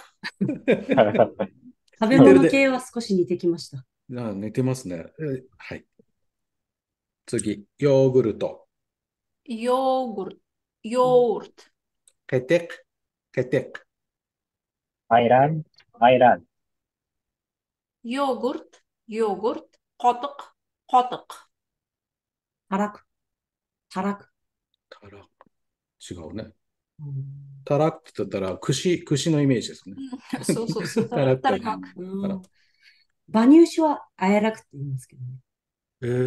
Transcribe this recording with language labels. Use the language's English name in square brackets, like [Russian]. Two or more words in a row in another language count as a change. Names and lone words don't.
[Japanese] 食べ似てるで。物系は少し似てきました。似てますね。はい。次、ヨーグルト。 [Turkish] yogurt, yogurt, [Japanese] ケテク、ケテク。アイラン、アイラン、 [Turkish] yogurt, yogurt, [Uzbek] qotiq, qotiq. [Japanese] たらく、たらく。タラク。違うね。うんタラクって言ったら、串のイメージですね。そうそうそう。タラク。タラク。馬乳酒はあやらくって言いますけどね。